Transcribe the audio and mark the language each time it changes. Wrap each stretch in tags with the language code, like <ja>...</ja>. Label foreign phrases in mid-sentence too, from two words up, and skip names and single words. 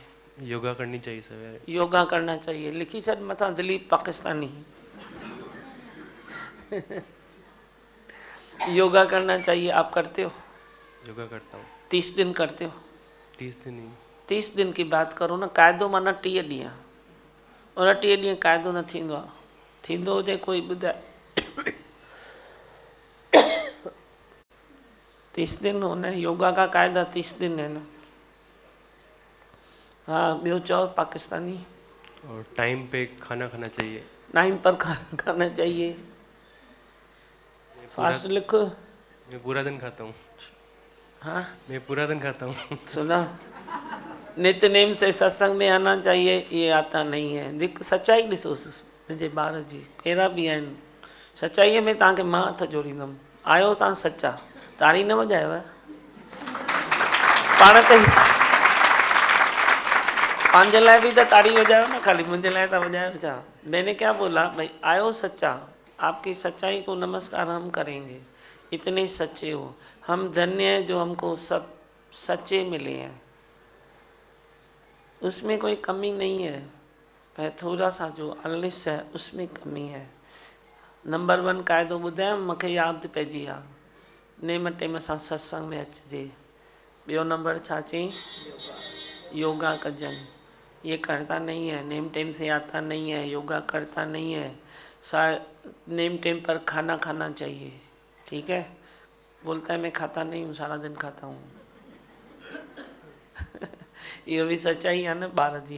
<hi>योगा करनी चाहिए सवेरे। योगा करना चाहिए।</hi> <sd>लिखी सर मथा दिलीप पाकिस्तानी।</sd> <hi>योगा करना चाहिए। आप करते हो? योगा करता हूँ। 30 दिन करते हो? 30 दिन ही। 30 दिन की बात करो ना।</hi> <sd>क़ाइदो माना 30 ॾींहं। उन 30 ॾींहं क़ाइदो न थींदो आहे। थींदो हुजे कोई ॿुधाए।</sd> <hi>30 दिन होना है। योगा का कायदा 30 दिन है ना। हाँ,</hi> <sd>ॿियो चओ पाकिस्तानी।</sd> <hi>और टाइम पे खाना खाना चाहिए। टाइम पर खाना खाना चाहिए। फास्ट लिख। मैं पूरा दिन खाता हूँ। हाँ, मैं पूरा दिन खाता हूँ। सुना। नित्यनेम से सत्संग में आना चाहिए, ये आता नहीं है।</hi> <sd>सच्चाई ॾिसो मुंहिंजे ॿार जी, कहिड़ा बि आहिनि। सच्चाईअ में तव्हांखे मां हथ जोड़ींदुमि। आयो तव्हां सच्चा, ताड़ी न वॼायव पाण ते। पंहिंजे लाइ</sd> <hi>भी तो ताड़ी बजाओ ना, खाली मुझे लाए तो बजाओ छा? मैंने क्या बोला भाई, आयो सच्चा, आपकी सच्चाई को नमस्कार हम करेंगे। इतने सच्चे हो, हम धन्य हैं जो हमको सब सच्चे मिले हैं। उसमें कोई कमी नहीं है, पर थोड़ा सा जो अलिस है उसमें कमी है।</hi> <sd>नंबर 1 क़ाइदो ॿुधायां, मूंखे यादि पइजी विया। नेम टेम सां सत्संग में अचिजे। ॿियो नंबर छा चई? योगा कजनि।</sd> <hi>ये करता नहीं है, नेम टेम से आता नहीं है, योगा करता नहीं है। नेम टेम पर खाना खाना चाहिए। ठीक है, बोलता है मैं खाता नहीं हूँ, सारा दिन खाता हूँ। ये भी सच्चाई है ना</hi> <sd>ॿार जी।</sd>